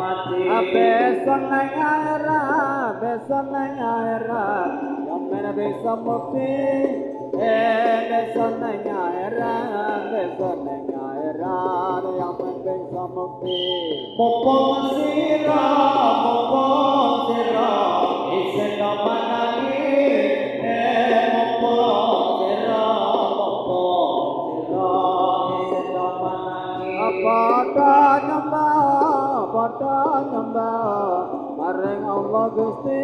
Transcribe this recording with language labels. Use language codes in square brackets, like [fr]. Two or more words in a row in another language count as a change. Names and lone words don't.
[jv] Besok nang akhirat, besok nang akhirat, [id] yang mana bisa [jv] mukti. Besok nang akhirat, besok nang akhirat, [id] yang mana bisa [jv] mukti. Mumpung sira, isen kapan lagi? Mumpung sira, isen kapan lagi? Pada nyembah, maring Allah Gusti.